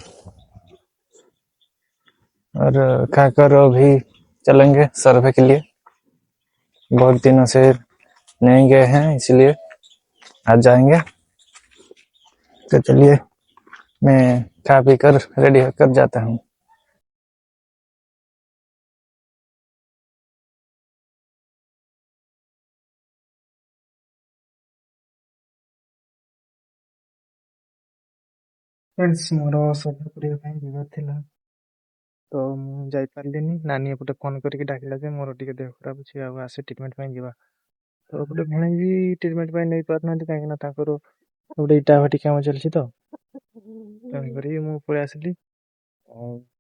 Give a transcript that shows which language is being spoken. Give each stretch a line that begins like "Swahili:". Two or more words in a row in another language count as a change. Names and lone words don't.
Hindi: और खाकर अभी चलेंगे सर्वे के लिए बहुत दिनों से नहीं गए हैं इसलिए आज जाएंगे तो चलिए मैं खा पी कर रेडी होकर जाता हूँ
Odia: ଫ୍ରେଣ୍ଡସ ମୋର ସର୍ଭେ କରିଆ ପାଇଁ ଯିବାର ଥିଲା तो ମୁଁ ଯାଇ ପାରିଲିନି ନାନୀ ଏପଟେ ଫୋନ କରିକି ଡାକିଲା ଯେ ମୋର ଟିକେ ଦେହ ଖରାପ ଅଛି ଆଉ ଆସେ ଟ୍ରିଟମେଣ୍ଟ ପାଇଁ ଯିବା ତ ଏପଟେ ଭଣେଇ ବି ଟ୍ରିଟମେଣ୍ଟ ପାଇଁ ନେଇ ପାରୁନାହାନ୍ତି କାହିଁକି ନା ତାଙ୍କର ଗୋଟେ ଇଟା ଭାଟି କାମ ଚାଲିଛି ତ ତେଣୁକରି ମୁଁ ପଳେଇ ଆସିଲି ଆଉ